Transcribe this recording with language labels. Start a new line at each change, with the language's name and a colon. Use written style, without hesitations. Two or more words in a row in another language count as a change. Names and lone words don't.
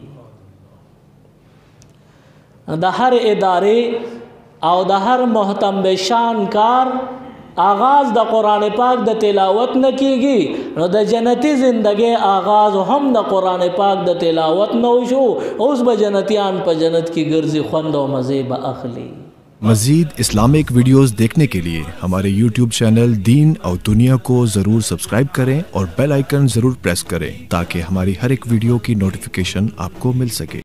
Pashto: د هر ادارې او د هر محتم بشان کار آغاز د قرآن پاک د تلاوت نه کیږي نو د جنتی زندگی آغاز هم د قرآن پاک د تلاوت نه وشو اوس به جنتیان په جنت کې ګرځي خوند او مزه به اخلي
Urdu: مزید
English: Islamic videos
Urdu: دیکھنے کے لیے ہمارے YouTube چینل دین اور دنیا کو ضرور سبسکرائب کریں اور
English: bell icon
Urdu: ضرور پریس کریں تاکہ ہماری ہر ایک ویڈیو کی نوٹیفکیشن آپ کو مل سکے.